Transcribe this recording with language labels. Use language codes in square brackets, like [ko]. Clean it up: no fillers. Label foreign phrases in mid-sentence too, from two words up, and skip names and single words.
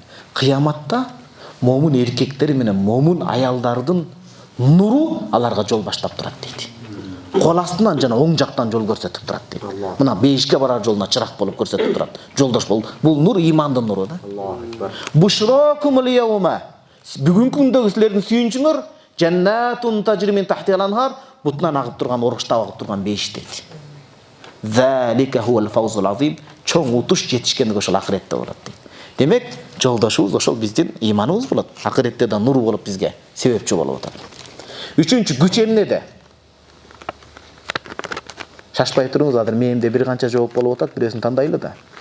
[ky] Кыяматта момун эркектер менен момун аялдардын нуру аларга жол баштап турат дейт. Кол астынан жана оң жактан жол көрсөтүп турат дейт. Мына бейишке барар жолуна чырак болуп көрсөтүп турат. Жолдош бол. Бул нур имандын нуру да. [ar] بشراكم اليوم. [ky] Бүгүнкү күндөгү силердин сүйүнчүңөр [ar] جنات تجري من تحتها الأنهار, [ky] бутунан агып турган, оргуштап агып турган бейиш дейт. [ar] ذلك هو الفوز العظيم, [ky] чоң утуш жетишкендиги ошол акыретте болот дейт. Демек, жолдошубуз ошол биздин иманыбыз болот. Акыретте да нур болуп бизге себепчи болуп атат. Үчүнчү, күч эмнеде? Шашпай туруңуз, азыр мээмде бир канча жооп болуп атат, бирөөсүн тандайлы да.